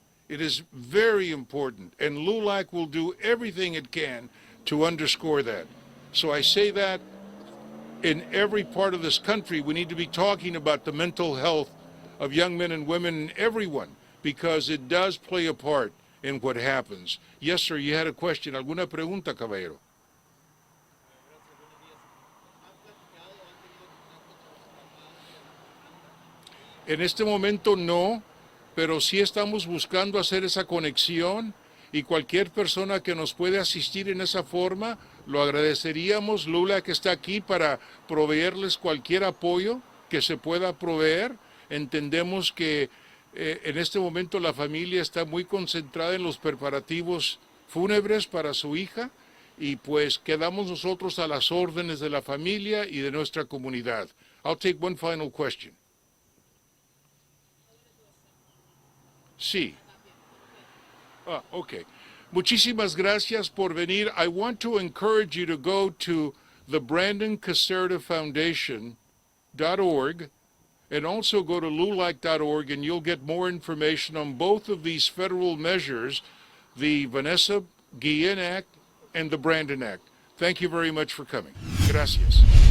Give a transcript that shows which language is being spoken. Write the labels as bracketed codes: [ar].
[en] It is very important, and LULAC will do everything it can to underscore that. So I say that in every part of this country, we need to be talking about the mental health of young men and women and everyone, because it does play a part in what happens. Yes, sir, you had a question. [es] ¿Alguna pregunta, caballero? En este momento no, pero sí estamos buscando hacer esa conexión, y cualquier persona que nos puede asistir en esa forma, lo agradeceríamos. LULAC está aquí para proveerles cualquier apoyo que se pueda proveer. Entendemos que en este momento la familia está muy concentrada en los preparativos fúnebres para su hija, y pues quedamos nosotros a las órdenes de la familia y de nuestra comunidad. [en] I'll take one final question. [es] Sí. Okay. Muchísimas gracias por venir. [en] I want to encourage you to go to the BrandonCasertaFoundation.org and also go to LULAC.org, and you'll get more information on both of these federal measures, the Vanessa Guillen Act and the Brandon Act. Thank you very much for coming. Gracias.